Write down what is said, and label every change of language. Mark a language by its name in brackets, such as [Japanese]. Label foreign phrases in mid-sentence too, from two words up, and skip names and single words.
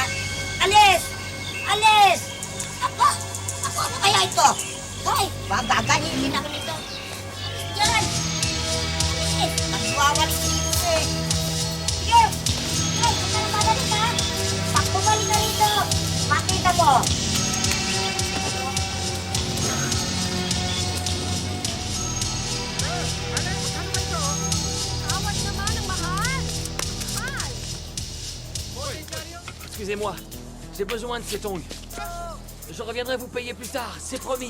[Filipino] Alis! Alis! Ako ano kaya ito? Hoy, magaganyin ako nito. Alis dyan! Alis! Nagwawalis dito eh. Sige! Ay, huwag ka na madali ka! Pag bumalik ka rito, makita mo! [French] Excusez-moi, j'ai besoin de ces tongs. Je reviendrai vous payer plus tard, c'est promis.